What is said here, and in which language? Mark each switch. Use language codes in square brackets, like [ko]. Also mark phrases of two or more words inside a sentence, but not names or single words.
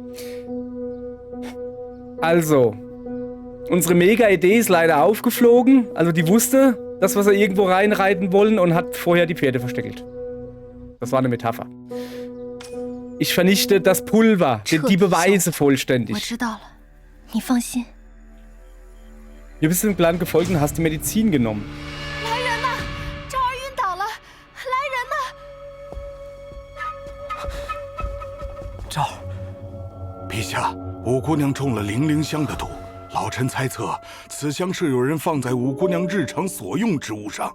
[de] Also, unsere Mega-Idee ist leider aufgeflogen. Also die wusste, dass wir sie irgendwo reinreiten wollen und hat vorher die Pferde versteckelt. Das war eine Metapher. Ich vernichte das Pulver, die Beweise [zh] 我 [de] vollständig. [zh] 知道了，你放心。 [de] Du bist dem Plan gefolgt und hast die Medizin genommen. [zh] 来人呐！赵儿晕倒了，来人呐！赵儿，陛下，五姑娘中了零灵香的毒，老臣猜测此香是有人放在五姑娘日常所用之物上。